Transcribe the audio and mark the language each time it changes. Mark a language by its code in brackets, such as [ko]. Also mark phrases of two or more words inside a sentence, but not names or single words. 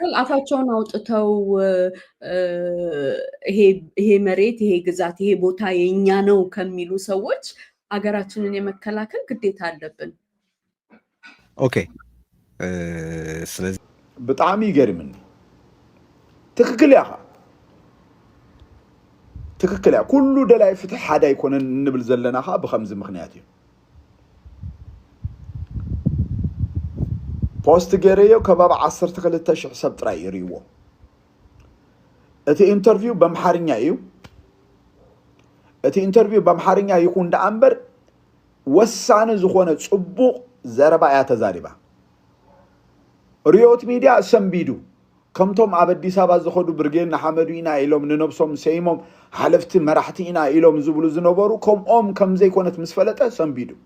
[am] አፋቸውን አውጥተው ይሄ መሬት ይሄ ግዛት ይሄ ቦታ የኛ ነው ከሚሉ ሰዎች አገራችንን የመከላከል ግዴታ አለብን። ኦኬ ስለዚህ [ti] በጣም ይገርምኝ ትክክል ያኻ ትክክል ያ ኩሉ ደላይ ፍትሕ ሓደ አይኮነን እንብል ዘለናኻ ብኸምዚ ምክንያት እዩ ፖስት ገረዮ ከባቢ 12,000 ሰብ ጥራይ ይሪዎ እቲ ኢንተርቪው በአምሓርኛ እዩ እቲ ኢንተርቪው በአምሓርኛ ይኹን ዳኣምበር ወሳነ ዝኾነ ጽቡቕ ዘረባ እያ ተዛሪባ ሪዮት ሚድያ ሰንቢዱ ከምቶም ኣብ አዲስ አበባ ዝኸዱ ብርጌና ሓመዱ ኢና ኢሎም ንነብሶም ሰይሞም ሓለፍቲ መራሕቲ ኢና ኢሎም ዝብሉ ዝነበሩ ከምኦም ከም ዘይኮነት ምስ ፈለጠ ሰንቢዱ